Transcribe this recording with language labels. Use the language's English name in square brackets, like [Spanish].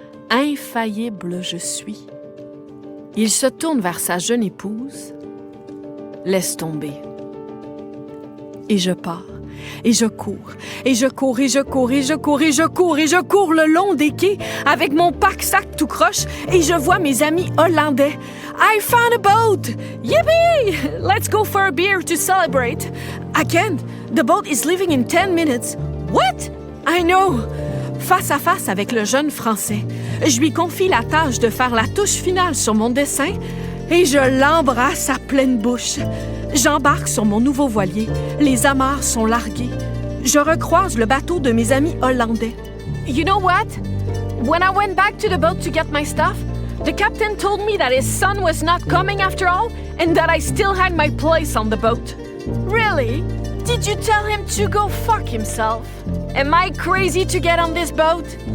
[French] Infaillible je suis. Il se tourne vers sa jeune épouse. Laisse tomber. Et je pars. Et je cours, et je cours, et je cours, et je cours, et je cours, et je cours le long des quais avec mon pack-sac tout croche et je vois mes amis hollandais. [English] I found a boat! Yippee! Let's go for a beer to celebrate. I can't. The boat is leaving in 10 minutes. What? I know. [French] Face à face avec le jeune Français, je lui confie la tâche de faire la touche finale sur mon dessin et je l'embrasse à pleine bouche. J'embarque sur mon nouveau voilier. Les amarres sont larguées. Je recroise le bateau de mes amis hollandais. [English] You know what? When I went back to the boat to get my stuff, the captain told me that his son was not coming after all and that I still had my place on the boat. Really? Did you tell him to go fuck himself? Am I crazy to get on this boat?